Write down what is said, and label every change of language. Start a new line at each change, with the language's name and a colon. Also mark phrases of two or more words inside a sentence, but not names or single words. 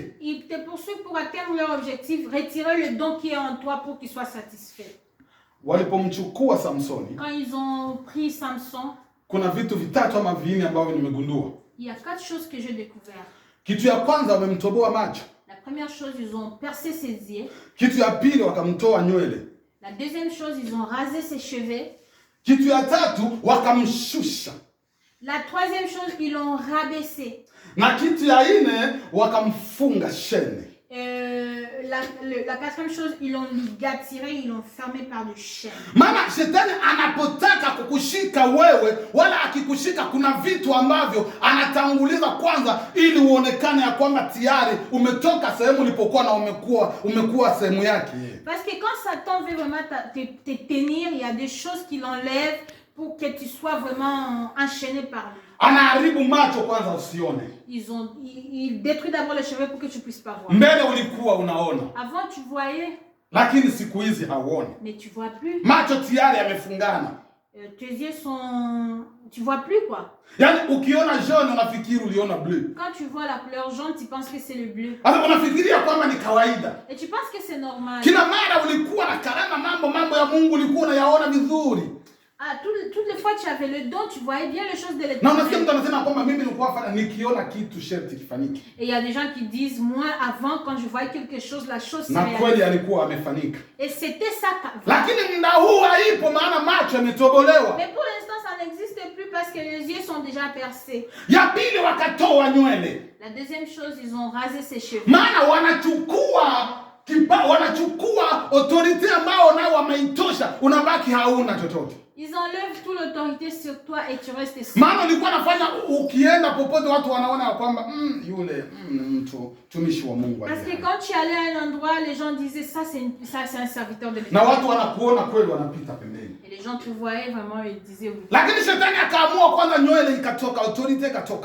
French: Ils te poursuivent pour atteindre leur objectif, retirer le don qui est en toi pour qu'ils soient satisfaits.
Swahili: Walipomchukua Samsoni,
French: Quand ils ont pris Samson,
Swahili: kuna vitu vitatu ama vinne ambavyo nimegundua.
French: il y a 4 choses que j'ai découvertes.
Swahili: Kitu ya kwanza wamemtoboa macho.
French: La première chose, ils ont percé ses yeux.
Swahili: Kitu ya pili wakamtoa nywele.
French: La deuxième chose, ils ont rasé ses cheveux.
Swahili: Kitu ya tatu wakamshusha.
French: La troisième chose, ils l'ont rabaissé.
Swahili: Na kitu ya nne wakamfunga shene.
French: La quatrième chose, ils l'ont ligaturé, ils l'ont fermé par des chaînes.
Swahili: Maana shetani anapotaka kukushika wewe, wala akikushika, kuna vitu ambavyo anatanguliza kwanza ili uonekane ya kwamba tayari umetoka sehemu ulipokuwa na umekuwa sehemu yake.
French: Parce que quand Satan veut vraiment te tenir, il y a des choses qu'il enlève pour que tu sois vraiment enchaîné par lui.
Swahili: Anaharibu macho kwanza usione.
French: Il détruit d'abord les cheveux pour que tu puisses pas voir.
Swahili: Mbele ulikuwa unaona.
French: Avant tu voyais,
Swahili: Lakini siku hizi hauoni.
French: mais tu vois plus.
Swahili: Macho tayari yamefungana.
French: Tes yeux sont, tu vois plus quoi.
Swahili: Yaani ukiona jaune unafikiri uliona bleu.
French: Quand tu vois la couleur jaune, tu penses que c'est le bleu.
Swahili: Hata unafikiria kwamba ni kawaida.
French: Et tu penses que c'est normal.
Swahili: Kila mara ulikuwa na karama, mambo ya Mungu ulikuwa unayaona vizuri.
French: Ah, toutes les fois tu avais le don, tu voyais bien les choses de
Swahili: Na
French: l'Éternel.
Swahili: unasikia mtu anasema kwamba mimi nilikuwa fanya nikiona kitu sharti kifanyike.
French: Et il y a des gens qui disent, moi avant quand je voyais quelque chose, la chose s'est
Swahili: Na kweli
French: réalisée.
Swahili: alikuwa amefanyika.
French: Et c'était ça.
Swahili: Lakini muda huu haipo, maana macho yametobolewa.
French: Mais pour l'instant ça n'existe plus parce que les yeux sont déjà percés.
Swahili: Ya pili wakatoa nywele.
French: La deuxième chose, ils ont rasé ses cheveux.
Swahili: Maana wanachukua autorite ambao nao wameitosha, unabaki hauna chochote.
French: Ils enlèvent toute l'autorité sur toi et tu restes seul.
Swahili: Maana ulikuwa nafanya ukienda popote watu wanaona kwamba yule mtu tumishi wa Mungu.
French: Parce que quand tu allais à un endroit, les gens disaient ça c'est un serviteur de
Swahili: Na
French: l'Éternel.
Swahili: watu wanakuona kweli, wanapita pembeni.
French: Et les gens te voyaient vraiment et ils disaient oui.
Swahili: Lakini shetani akaamua kwanza nywele ikatoka, autorite ikatoka.